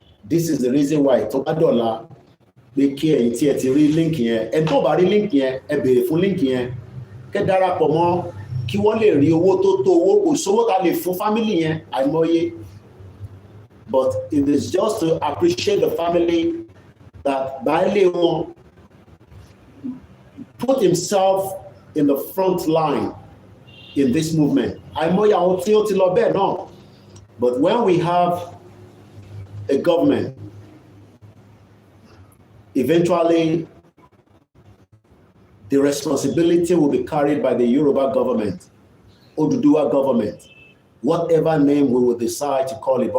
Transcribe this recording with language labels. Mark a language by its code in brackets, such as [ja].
[en] This is the reason why [yo] tó bá dọ̀la pé kí ẹ̀yin tí ẹ ti rí líǹkì yẹn, ẹ tó bá rí líǹkì yẹn, ẹ béèrè fún líǹkì yẹn, kẹ́ darapọ̀ mọ́ kí wọ́n lè rí owó tó tó owó, kò sówó ta lè fún fámìlì yẹn àìmọye. [en] But it is just to appreciate the family that [yo] baálé wọn [en] put himself in the front line in this movement. [yo] Àìmọye àwọn tí ó ti lọ bẹ́ẹ̀ náà. [en] But when we have a government, eventually the responsibility will be carried by the Yoruba government, Oduduwa government, whatever name we will decide to call it.